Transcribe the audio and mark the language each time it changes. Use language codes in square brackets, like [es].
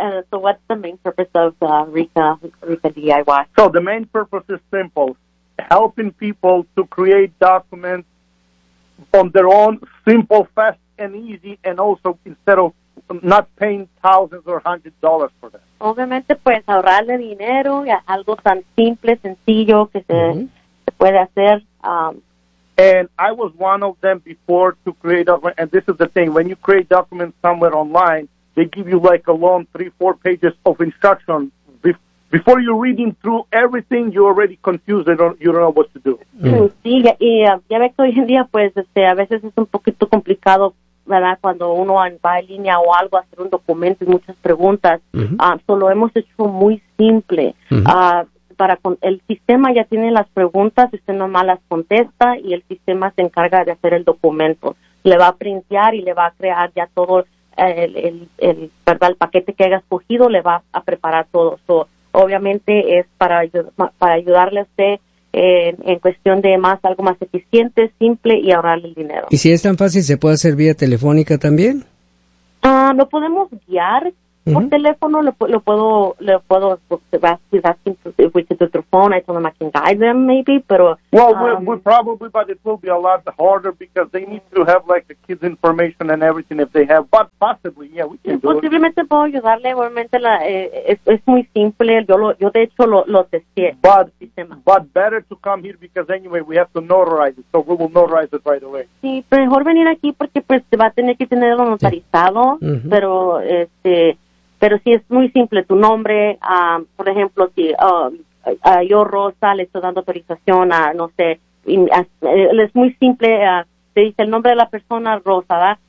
[en] So what's the main purpose of Rica DIY? So the main purpose is simple, helping people to create documents on their own, simple, fast, and easy, and also instead of not paying thousands or hundreds of dollars for that. [es] Obviamente, pues, ahorrarle dinero, algo tan simple, sencillo, que se puede hacer. [en] And I was one of them before to create documents, and this is the thing, when you create documents somewhere online, they give you like a long 3-4 pages of instruction. Before you're reading through everything, you're already confused and you don't know what to do. [es] Sí, ya ve que hoy en día, pues, a veces es un poquito complicado, ¿verdad? Cuando uno va en línea o algo, hacer un documento y muchas preguntas. Mm-hmm. Solo hemos hecho muy simple. Mm-hmm. Para con el sistema ya tiene las preguntas, usted nomás las contesta y el sistema se encarga de hacer el documento. Le va a printear y le va a crear ya todo el paquete que haya escogido, le va a preparar todo. So, obviamente es para ayudarle a usted en cuestión de más algo más eficiente, simple y ahorrarle el dinero. ¿Y si es tan fácil, se puede hacer vía telefónica también? Lo podemos guiar, Por teléfono le puedo [en] ask him to, if we can do through phone. I told him I can guide them maybe, [es] pero [en] well, we probably, but it will be a lot harder because they need to have like the kids' information and everything if they have. But possibly, yeah, we can do it. [es] Posiblemente puedo ayudarle. Obviamente la es muy simple. Yo de hecho lo testé. [en] But better to come here because anyway we have to notarize it, so we will notarize it right away. [es] Sí, mejor venir aquí porque pues va a tener que tenerlo notarizado, pero pero sí, es muy simple, tu nombre, por ejemplo, si yo, Rosa, le estoy dando autorización a, no sé, es muy simple, te dice el nombre de la persona, Rosa, ¿verdad?